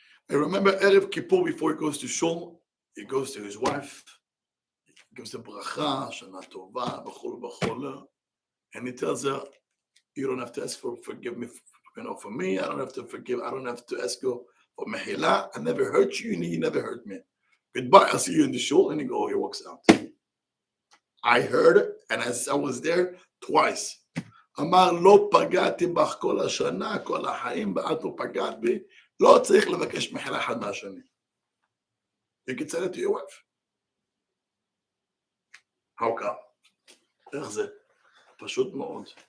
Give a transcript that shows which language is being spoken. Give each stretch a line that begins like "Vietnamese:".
English: I remember Erev Kippur before he goes to Shul, he goes to his wife, he gives a bracha, Shana Tova, b'chol b'chol, and he tells her, you don't have to ask for forgive me, for me, I don't have to forgive, I don't have to ask you for mehila, I never hurt you, and you never hurt me. Goodbye, I'll see you in the shul, and he walks out. I heard it, and I was there twice.
Hebrew: אמר לא פגעתי בך כל השנה, כל החיים, ואת לא פגעת בי, לא צריך לבקש מחילה אחד מהשני.
English: You can say that to your wife. How come?
Hebrew: איך זה? פשוט מאוד.